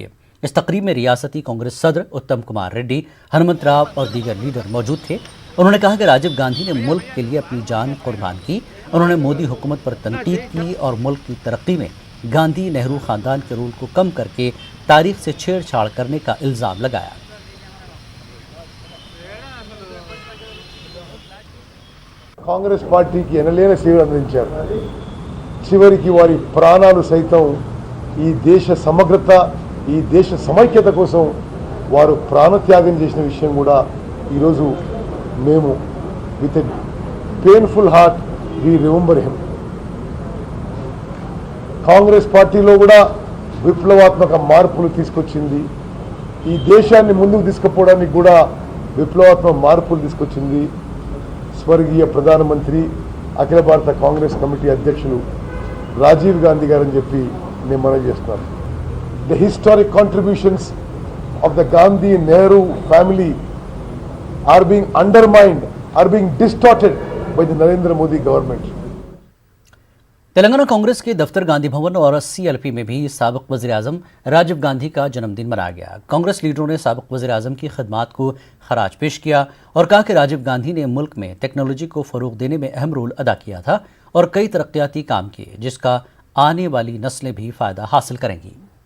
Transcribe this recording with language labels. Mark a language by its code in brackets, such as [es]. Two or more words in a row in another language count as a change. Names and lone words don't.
[ur] اس تقریب میں ریاستی کانگریس صدر اتم کمار ریڈی، ہنمنت راؤ اور دیگر لیڈر موجود تھے۔ انہوں نے کہا کہ راجیو گاندھی نے ملک کے لیے اپنی جان قربان کی۔ انہوں نے مودی حکومت پر تنقید کی اور ملک کی ترقی میں گاندھی نہرو خاندان کے رول کو کم کر کے تاریخ سے چھیڑ چھاڑ کرنے کا الزام لگایا۔ [te] కాంగ్రెస్ పార్టీకి ఎనలేని సేవలు అందించారు. చివరికి వారి ప్రాణాలు సైతం ఈ దేశ సమగ్రత, ఈ దేశ సమైక్యత కోసం వారు ప్రాణత్యాగం చేసిన విషయం కూడా ఈరోజు మేము [en] with a painful heart we remember him. [te] కాంగ్రెస్ పార్టీలో కూడా విప్లవాత్మక మార్పులు తీసుకొచ్చింది. ఈ దేశాన్ని ముందుకు తీసుకుపోవడానికి కూడా విప్లవాత్మక మార్పులు తీసుకొచ్చింది. స్వర్గీయ ప్రధానమంత్రి అఖిల భారత కాంగ్రెస్ కమిటీ అధ్యక్షులు రాజీవ్ గాంధీ గారని చెప్పి నేను మనవి చేస్తున్నాను. [en] The historic contributions of the Gandhi Nehru family are being undermined, are being distorted by the Narendra Modi government. [ur] تلنگانہ کانگریس کے دفتر گاندھی بھون اور CLP میں بھی سابق وزیر اعظم راجیو گاندھی کا جنم دن منایا گیا۔ کانگریس لیڈروں نے سابق وزیر اعظم کی خدمات کو خراج پیش کیا اور کہا کہ راجیو گاندھی نے ملک میں ٹیکنالوجی کو فروغ دینے میں اہم رول ادا کیا تھا اور کئی ترقیاتی کام کیے، جس کا آنے والی نسلیں بھی فائدہ حاصل کریں گی۔